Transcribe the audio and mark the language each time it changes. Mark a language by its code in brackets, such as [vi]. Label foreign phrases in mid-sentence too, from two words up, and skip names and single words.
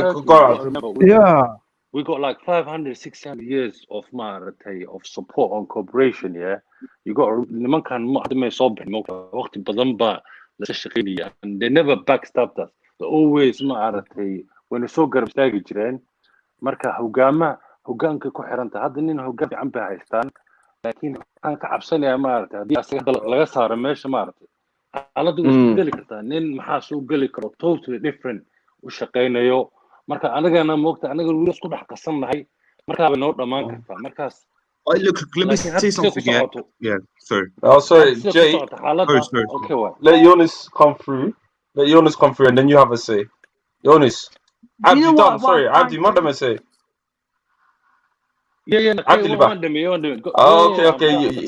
[en] Turkey, go on. Remember, we got like 500, 600 years of support on cooperation. Yeah. You got and they never backstabbed us. They always when we saw [so] garab istaagi jireen marka hogaanka ku xiranta hadda nin hogaan fiican bay haystaan laakiin waxaan ka cabsanayaa maaragtay haddii asaga laga saaro meesha maaragtay xaaladdu way isku geli kartaa nin maxaa soo geli karo [en] totally different [so] u shaqaynayo marka anagana moogta anaga weli isku dhex qasannahay markaa bay noo dhammaan kartaa markaas [en] look, let me say something. Yeah, sorry. Oh, sorry, Jay. Sorry. Okay, what? Let Jonas come through. And then you have a say. Jonas. Abdi, done. Sorry, Abdi, madam, say. Yeah. Abdi, okay.